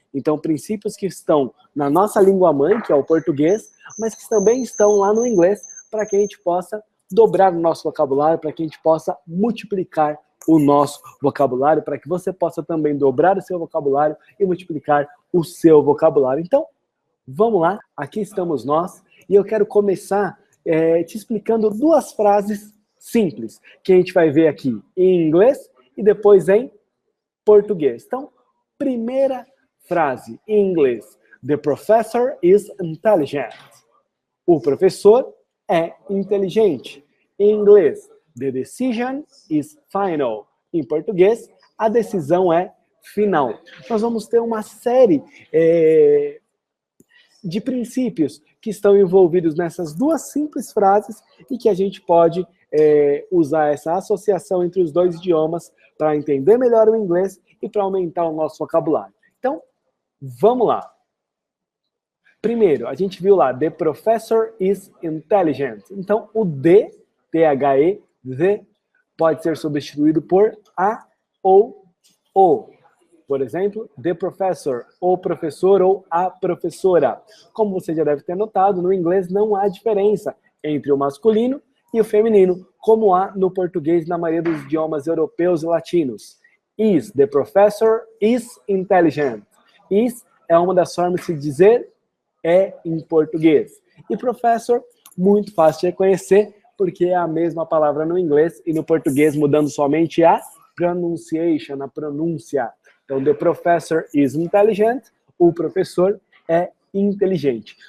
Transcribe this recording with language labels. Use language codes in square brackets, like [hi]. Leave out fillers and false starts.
[pt] Então, princípios que estão na nossa língua mãe, que é o português, mas que também estão lá no inglês, para que a gente possa dobrar o nosso vocabulário, para que a gente possa multiplicar o nosso vocabulário, para que você possa também dobrar o seu vocabulário e multiplicar o seu vocabulário. Então, vamos lá, aqui estamos nós, e eu quero começar te explicando duas frases simples, que a gente vai ver aqui em inglês e depois em português. Então, primeira frase em inglês. [en] The professor is intelligent. [pt] O professor é inteligente. Em inglês, [en] the decision is final. [pt] Em português, a decisão é final. Nós vamos ter uma série de princípios que estão envolvidos nessas duas simples frases e que a gente pode usar essa associação entre os dois idiomas para entender melhor o inglês e para aumentar o nosso vocabulário. Então, vamos lá. Primeiro, a gente viu lá, [en] the professor is intelligent. [pt] Então, o the, the, pode ser substituído por a ou o. Por exemplo, the professor, o professor ou a professora. Como você já deve ter notado, no inglês não há diferença entre o masculino e o feminino, como há no português na maioria dos idiomas europeus e latinos. [en] Is, the professor is intelligent. [pt] Is é uma das formas de dizer em português. E professor, muito fácil de reconhecer, porque é a mesma palavra no inglês e no português, mudando somente a pronunciation, a pronúncia. Então, [en] the professor is intelligent, [pt] o professor é inteligente.